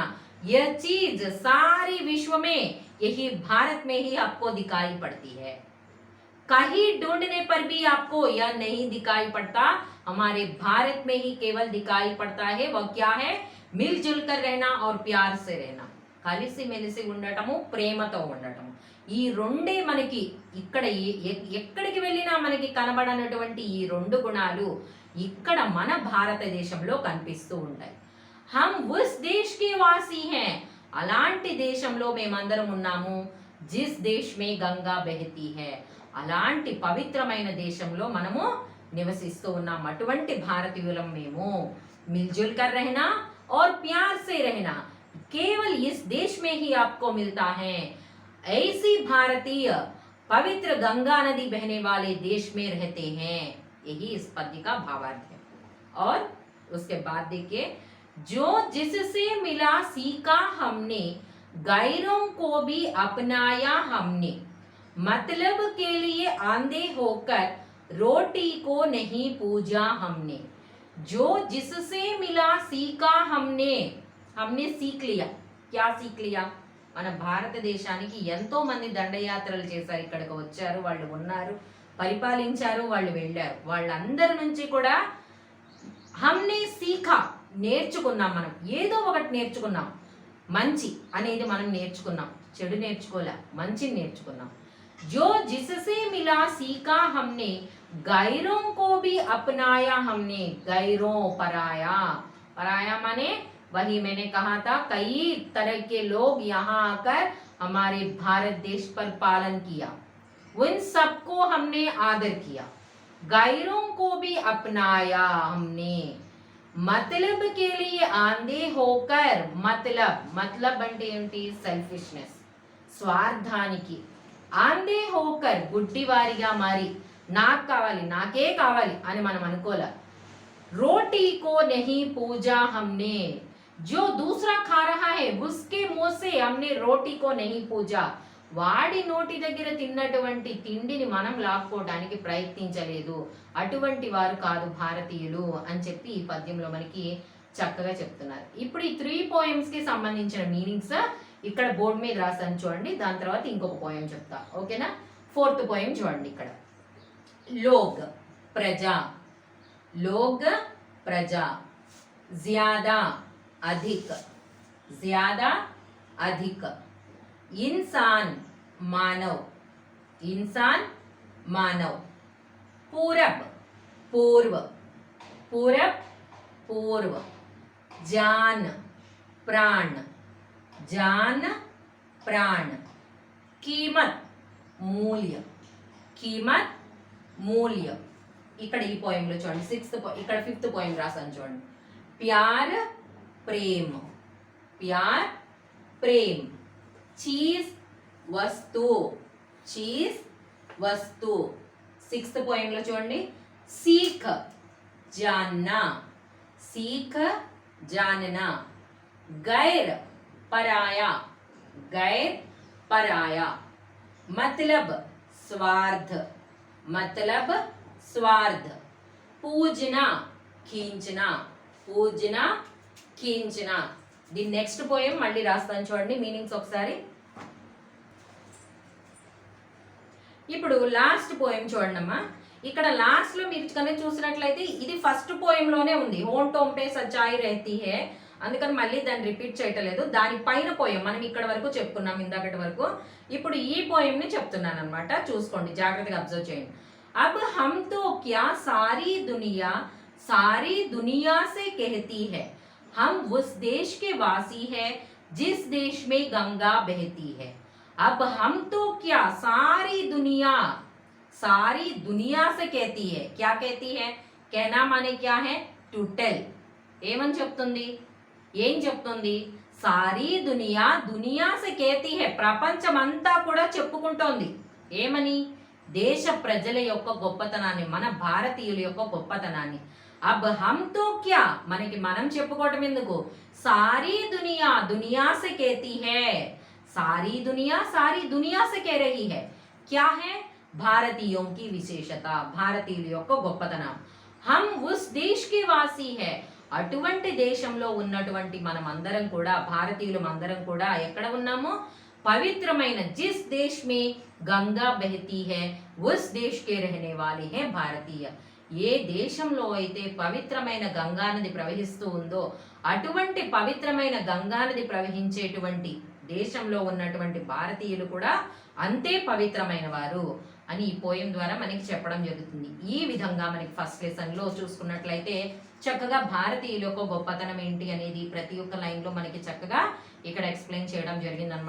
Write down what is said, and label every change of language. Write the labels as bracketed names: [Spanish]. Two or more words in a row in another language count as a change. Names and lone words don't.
[Hindi] यह चीज सारी विश्व में, यही भारत में ही आपको दिखाई पड़ती है। कहीं ढूंढने पर भी आपको यह नहीं दिखाई पड़ता, हमारे भारत में ही केवल दिखाई पड़ता है। वह क्या है, मिलजुल कर रहना और प्यार से रहना, [Telugu] కలిసి మెలిసి ఉండటము, ప్రేమతో ఉండటము। ఈ రెండే మనకి ఇక్కడ ఎక్కడికి వెళ్ళినా మనకి కనబడనటువంటి ఈ 2 గుణాలు ఇక్కడ మన భారతదేశంలో కనిపిస్తూ ఉంటాయి। [Hindi] हम उस देश के वासी हैं, [Telugu] అలాంటి దేశంలో మేమందరం ఉన్నాము। [Hindi] जिस देश में गंगा बहती है, [Telugu] అలాంటి పవిత్రమైన దేశంలో మనము నివసిస్తూ ఉన్నాం। అటువంటి భారతీయులం మేము। [Hindi] मिलजुल कर रहना और प्यार से रहना केवल इस देश में ही आपको मिलता है। ऐसी भारतीय पवित्र गंगा नदी बहने वाले देश में रहते हैं। यही इस पद्य का भावार्थ है। और उसके बाद देखिए, जो जिससे मिला सीखा हमने, गैरों को भी अपनाया हमने, मतलब के लिए आंधे होकर रोटी को नहीं पूजा हमने। जो जिससे मिला सीखा हमने, हमने सीख लिया, क्या सीख लिया, [Telugu] మన భారతదేశానికి ఎంతో మంది దండయాత్రలు చేశారు, ఇక్కడికి వచ్చారు, వాళ్ళు ఉన్నారు, పరిపాలించారు, వాళ్ళు వెళ్ళారు। వాళ్ళందరి నుంచి కూడా हमने सीखा, నేర్చుకున్నాం, మనం ఏదో ఒకటి నేర్చుకున్నాం। మంచి అనేది మనం నేర్చుకున్నాం, చెడు నేర్చుకోలే, మంచిని నేర్చుకున్నాం. [Hindi] जो जिससे मिला सीखा हमने, गैरों को भी अपनाया हमने. गैरों, पराया, पराया माने वही मैंने कहा था, कई तरह के लोग यहाँ आकर हमारे भारत देश पर पालन किया, उन सबको हमने आदर किया. गैरों को भी अपनाया हमने, मतलब के लिए आंधे होकर, मतलब [Telugu] అంటే ఏంటి, సెల్ఫిష్నెస్, స్వార్థానికి [Hindi] आंधे होकर, [Telugu] గుడ్డివారిగా మారి నాకు కావాలి, నాకే కావాలి అని మనం అనుకోలే. [Hindi] रोटी को नहीं पूजा हमने, जो दूसरा खा रहा है उसके मुंह से हमने रोटी को नहीं पूजा. [Telugu] వాడి నోటి దగ్గర తిన్నటువంటి తిండిని మనం లాక్కోవడానికి ప్రయత్నించలేదు, అటువంటి వారు కాదు భారతీయులు అని చెప్పి ఈ పద్యంలో మనకి చక్కగా చెప్తున్నారు. ఇప్పుడు ఈ 3 పోయమ్స్ కి సంబంధించిన మీనింగ్స్ ఇక్కడ బోర్డు మీద రాసాను చూడండి, దాని తర్వాత ఇంకొక పోయం చెప్తా, ఓకేనా. 4th పోయం చూడండి ఇక్కడ. [Hindi] लोग, प्रजा, लोग, प्रजा, ज्यादा, अधिक, ज्यादा, अधिक, इंसान, मानव, इंसान, मानव, पूरब, पूर्व, पूरब, पूर्व, जान, प्राण, जान, प्राण, कीमत, मूल्य, कीमत, मूल्य. [Telugu] ఇక్కడ ఈ పోయంలో చూడండి 6th ఇక్కడ 5th పోయం రాసాను చూడండి. [Hindi] प्यार, प्रेम, प्यार, प्रेम, चीज़, वस्तु, चीज़, वस्तु. [Telugu] 6th పోయంలో చూడండి. [Hindi] सीख, जानना, सीख, जानना. गैर, पराया, गैर, पराया. मतलब, स्वार्थ, मतलब, स्वार्थ. पूजना, खींचना, पूजना, खींचना. [English] the next poem [Telugu] మళ్ళీ రాస్తాను చూడండి, మీనింగ్స్ ఒకసారి. ఇప్పుడు లాస్ట్ పోయం చూడండి అమ్మా. ఇక్కడ లాస్ట్ లో మీరు కనుక చూసినట్లయితే ఇది ఫస్ట్ పోయంలోనే ఉంది, [Hindi] होंठों पे सच्चाई रहती है, [Telugu] అందుకని మళ్ళీ దాన్ని రిపీట్ చేయటలేదు. దానిపైన పోయం మనం ఇక్కడ వరకు చెప్పుకున్నాం ఇందాకటి వరకు. ఇప్పుడు ఈ పోయం ని చెప్తున్నాను అనమాట, చూసుకోండి, జాగ్రత్తగా అబ్జర్వ్ చేయండి. [Hindi] अब हम तो क्या सारी दुनिया से कहती है, हम उस देश के वासी हैं जिस देश में गंगा बहती है. अब हम तो क्या सारी दुनिया से कहती है. क्या कहती है? कहना माने क्या है? [English] to tell. [Telugu] ఏమని చెప్తుంది? ఏం చెప్తుంది? [Hindi] सारी दुनिया से कहती है, [Telugu] ప్రపంచమంతా కూడా చెప్పుకుంటోంది. ఏమని? దేశ ప్రజల యొక్క గొప్పతనాన్ని, మన భారతీయుల యొక్క గొప్పతనాన్ని. [Hindi] अब हम तो क्या, [Telugu] మనకి మనం చెప్పుకోవటం ఎందుకు? [Hindi] सारी दुनिया से कहती है. सारी दुनिया से कह रही है. क्या है? भारतीयों की विशेषता, [Telugu] భారతీయుల యొక్క గొప్పతనం. [Hindi] हम उस देश के वासी है, [Telugu] అటువంటి దేశంలో ఉన్నటువంటి మనం అందరం కూడా, భారతీయులు అందరం కూడా ఎక్కడ ఉన్నాము? [Hindi] పవిత్రమైన जिस देश में गंगा बहती है उस देश के रहने वाले हैं भारतीय. [Telugu] ఏ దేశంలో అయితే పవిత్రమైన గంగానది ప్రవహిస్తూ ఉందో అటువంటి పవిత్రమైన గంగానది ప్రవహించేటువంటి దేశంలో ఉన్నటువంటి భారతీయులు కూడా అంతే పవిత్రమైన వారు అని ఈ పోయం ద్వారా మనకి చెప్పడం జరుగుతుంది. ఈ విధంగా మనకి [English] first lesson [Telugu] లో చూసుకున్నట్లయితే చక్కగా భారతీయుల యొక్క గొప్పతనం ఏంటి అనేది ప్రతి ఒక్క లైన్ లో మనకి చక్కగా ఇక్కడ ఎక్స్ప్లెయిన్ చేయడం జరిగిందనమాట.